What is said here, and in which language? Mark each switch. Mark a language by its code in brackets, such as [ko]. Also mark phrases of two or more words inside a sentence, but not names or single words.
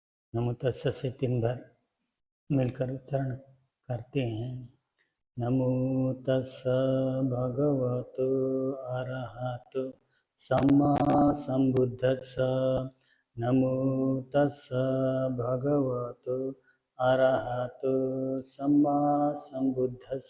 [pi] नमो तस्स [hi] से 3 बार मिलकर उच्चारण करते हैं। [pi] नमो तस्स भगवतो अरहतो सम्मा संबुद्धस्स। नमो तस्स भगवतो अरहतो सम्मा संबुद्धस्स।